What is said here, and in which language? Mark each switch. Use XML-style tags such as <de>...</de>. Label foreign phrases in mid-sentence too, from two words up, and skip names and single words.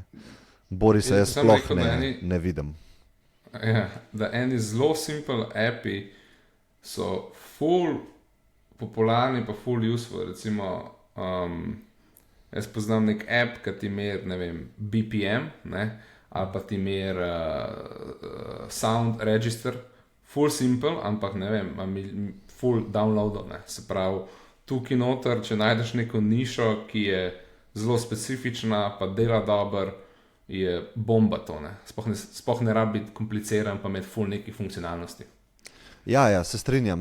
<sl>Borisa jaz sploh ne vidim. Ja, da eni zelo simple appi so full popularni pa full useful. Recimo, jaz poznam nek app, ki ti mer, ne vem, BPM, ne, ali pa ti mer</sl> <en>sound register.</en> <sl>Full simple, ampak ne vem, full downloadov, ne. Se pravi, tukaj noter, če najdeš neko nišo, ki je zelo specifična, pa dela dobro, je bomba to, ne. Sploh ne rabi biti kompliciran, pa imeti full nekih funkcionalnosti. Ja, se strinjam.</sl>